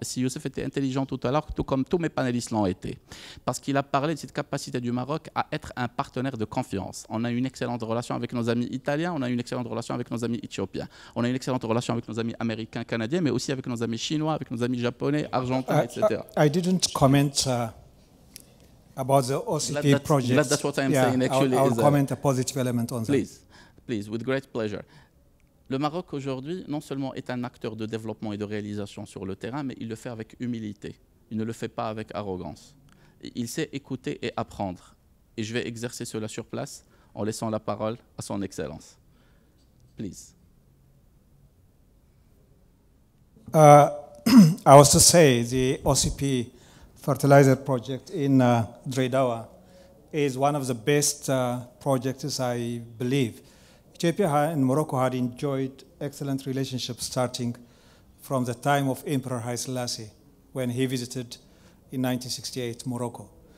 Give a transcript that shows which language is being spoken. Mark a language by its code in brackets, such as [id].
[fr] Si Youssef était intelligent tout à l'heure, tout comme tous mes panélistes l'ont été. Parce qu'il a parlé de cette capacité du Maroc à être un partenaire de confiance. On a une excellente relation avec nos amis italiens, on a une excellente relation avec nos amis éthiopiens. On a une excellente relation avec nos amis américains, canadiens, mais aussi avec nos amis chinois, avec nos amis japonais, argentins, etc. [en] I didn't comment about the OCP project. That's what I'm saying actually. I'll comment a positive element on that. Please, with great pleasure. [fr] Le Maroc aujourd'hui, non seulement est un acteur de développement et de réalisation sur le terrain, mais il le fait avec humilité. Il ne le fait pas avec arrogance. Il sait écouter et apprendre. Et je vais exercer cela sur place en laissant la parole à son Excellence. [en] Please. I was to say the OCP fertilizer project in Dreidawa is one of the best projects, I believe. Ethiopia and Morocco had enjoyed excellent relationships starting from the time of Emperor Haile Selassie when he visited in 1968 Morocco.